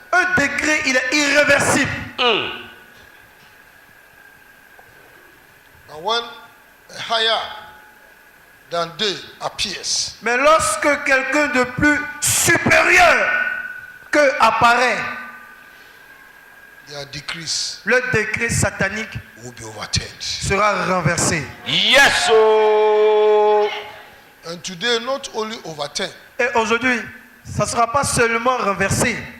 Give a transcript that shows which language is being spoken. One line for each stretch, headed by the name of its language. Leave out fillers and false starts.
French: Un décret, il est irréversible.
English: And when a higher than they appears,
French: Mais lorsque quelqu'un de plus supérieur que apparaît,
English: their decrees
French: le décret satanique
English: will be overturned.
French: sera renversé.
English: Yes, oh. And today, not only overturned,
French: Et aujourd'hui, ça ne sera pas seulement renversé,